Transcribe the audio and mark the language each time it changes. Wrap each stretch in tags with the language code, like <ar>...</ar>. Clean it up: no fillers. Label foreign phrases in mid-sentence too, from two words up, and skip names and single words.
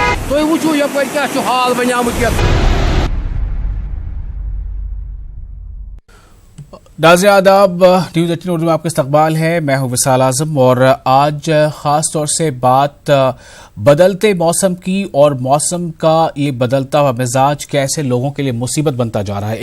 <ks>تُہۍ وٕچھِو یپٲرۍ کیٛاہ چھُ حال بنیومُت یتھ.</ks> <ur>ناظرین آداب، نیوز 18 اردو میں آپ کا استقبال ہے. میں ہوں وصال اعظم اور آج خاص طور سے بات بدلتے موسم کی اور موسم کا یہ بدلتا ہوا مزاج کیسے لوگوں کے لیے مصیبت بنتا جا رہا ہے.</ur>